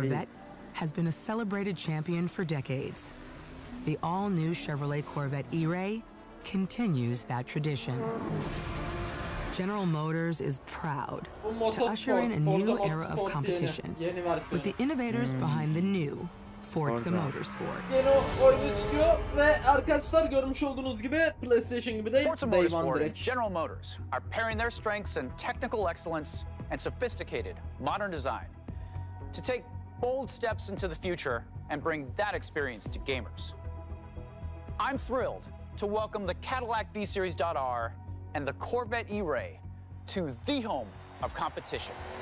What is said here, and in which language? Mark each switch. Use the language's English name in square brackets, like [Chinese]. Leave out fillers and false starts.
[English] Corvette has been a celebrated champion for decades. The all-new Chevrolet Corvette E-Ray continues that tradition. General Motors is proud to usher in a new era of competition with the innovators behind the new Forza Motorsport. [Turkish] Yeni oyunu çıkıyor ve arkadaşlar görmüş olduğunuz gibi PlayStation gibi değil, [English] Forza Day One Motorsport and [Turkish] direkt. [English] General Motors are pairing their strengths in technical excellence and sophisticated modern design to take bold steps into the future and bring that experience to gamers. I'm thrilled to welcome the Cadillac V-Series.R and the Corvette E-Ray to the home of competition.